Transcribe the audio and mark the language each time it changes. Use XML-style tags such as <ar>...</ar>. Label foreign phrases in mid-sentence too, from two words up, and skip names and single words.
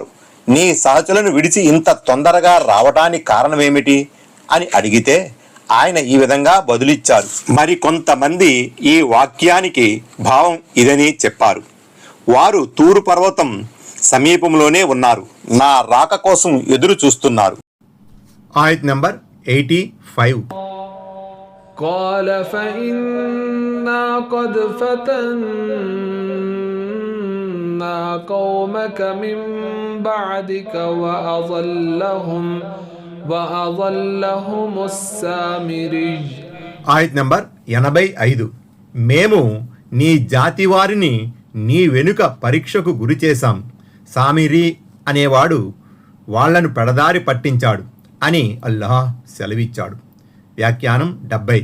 <te>నీ సహచరులను విడిచి ఇంత తొందరగా రావటానికి కారణమేమిటి అని అడిగితే ఆయన ఈ విధంగా బదులిచ్చారు. మరి కొంతమంది ఈ వాక్యానికి భావం ఇదని చెప్పారు. వారు తూరు పర్వతం సమీపంలోనే ఉన్నారు, నా రాక కోసం ఎదురు చూస్తున్నారు. ఆయత్ నంబర్ 85.</te> <ar>قال فإنا قد فتنا قومك من بعدك وأضلهم السامري.</ar> <te>ఆయత్ నంబర్ 85. మేము నీ జాతి వారిని నీ వెనుక పరీక్షకు గురి చేశాం. సామిరి అనేవాడు వాళ్లను పెడదారి పట్టించాడు అని అల్లాహ్ సెలవిచ్చాడు. వ్యాఖ్యానం 70.</te>